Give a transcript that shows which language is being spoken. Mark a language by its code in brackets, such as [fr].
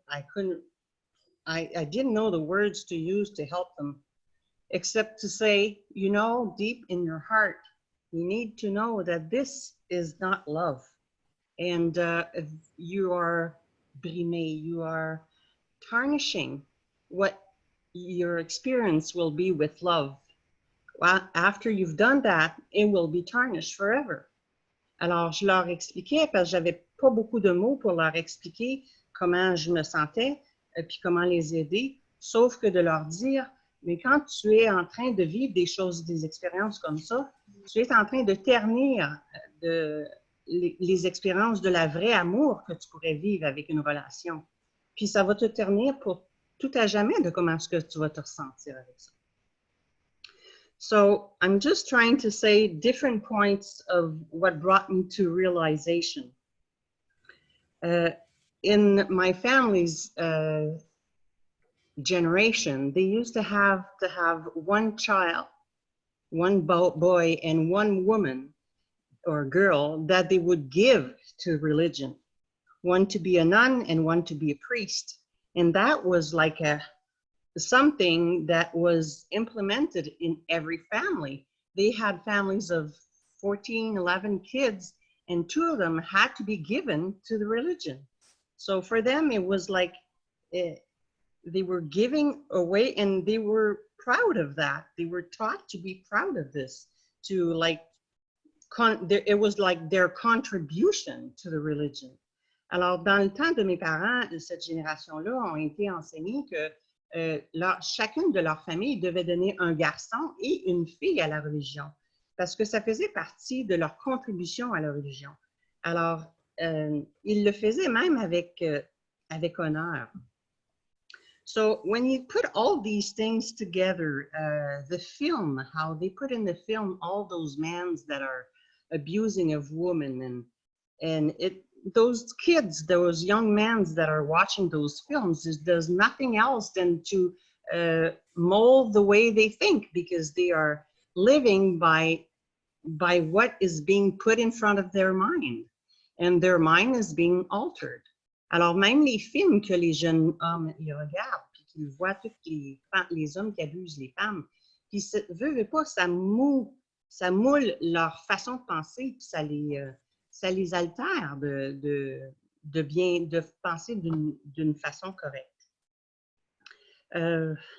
[en] I didn't know the words to use to help them, except to say, you know, deep in your heart, you need to know that this is not love. And you are brimé, you are tarnishing what your experience will be with love. Well, after you've done that, it will be tarnished forever. [fr] Alors, je leur expliquais, parce que j'avais pas beaucoup de mots pour leur expliquer comment je me sentais, puis comment les aider, sauf que de leur dire, mais quand tu es en train de vivre des choses, des expériences comme ça, tu es en train de ternir les expériences de la vraie amour que tu pourrais vivre avec une relation. Puis ça va te ternir pour tout à jamais de comment est-ce que tu vas te ressentir avec ça. [en] So I'm just trying to say different points of what brought me to realization. In my family's generation, they used to have one child one boy and one woman or girl that they would give to religion, one to be a nun and one to be a priest. And that was like something that was implemented in every family. They had families of 14, 11 kids, and 2 of them had to be given to the religion. So for them, it was like they were giving away, and they were proud of that. They were taught to be proud of this, to like, it was like their contribution to the religion. [fr] Alors, dans le temps de mes parents, cette génération-là ont été enseignés que chacune de leurs familles devait donner un garçon et une fille à la religion, parce que ça faisait partie de leur contribution à la religion. Alors, ils le faisaient même avec honneur. [en] So when you put all these things together, the film, how they put in the film all those men that are abusing of women, and those kids, those young men that are watching those films, does nothing else than to mold the way they think, because they are living by what is being put in front of their mind, and their mind is being altered. [fr] Alors même les films que les jeunes hommes ils regardent, puis qu'ils voient tous les hommes qui abusent les femmes, puis veut pas, ça moule leur façon de penser, puis ça les altère de penser d'une façon correcte.